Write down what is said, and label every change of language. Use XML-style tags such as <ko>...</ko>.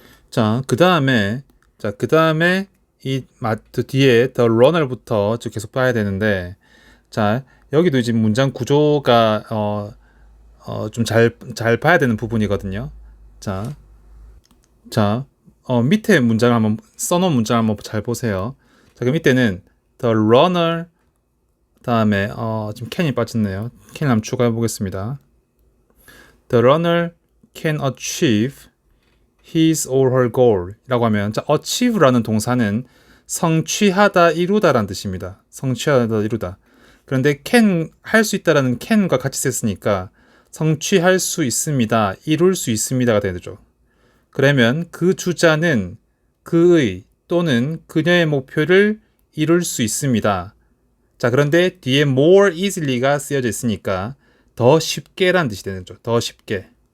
<ko>자, 그 다음에 이 뒤에 the runner부터 계속 봐야 되는데, 자, 여기도 이제 문장 구조가 좀 잘 봐야 되는 부분이거든요. 자, 밑에 문장을 한번 써놓은 문장을 한번 잘 보세요. 자, 그럼 이때는 the runner 다음에 지금 can이 빠졌네요. can 한번 추가해 보겠습니다.</ko> <en>The runner can achieve his or her goal</en> <ko>이라고 하면 자, achieve라는 동사는 성취하다, 이루다라는 뜻입니다. 성취하다, 이루다. 그런데 can, 할 수 있다라는 can과 같이 썼으니까 성취할 수 있습니다, 이룰 수 있습니다가 되죠. 그러면 그 주자는 그의 또는 그녀의 목표를 이룰 수 있습니다. 자, 그런데 뒤에 more easily가 쓰여져 있으니까 더 쉽게라는 뜻이 되는 거죠. 더 쉽게.</ko>